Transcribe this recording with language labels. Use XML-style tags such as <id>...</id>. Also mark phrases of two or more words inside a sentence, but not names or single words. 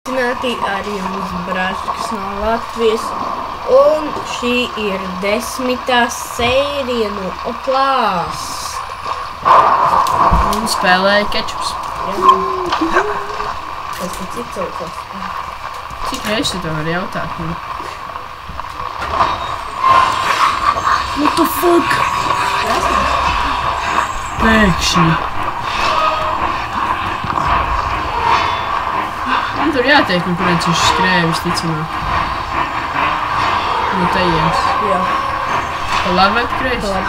<lv>Sveicināti arī mūsu brāļus no Latvijas, un šī ir 10. sērija no Oklās. Un spēlēja kečups. Tas ir cits Oklas. Cik reizes tev var jautāt?</lv> <en>What the fuck?</en> <lv>Pēkšņi. Man tur jāteikt, no kurienes viņš skrēja visticamāk. No tejienes. Jā. Pa labi vai pa kreisi?</lv>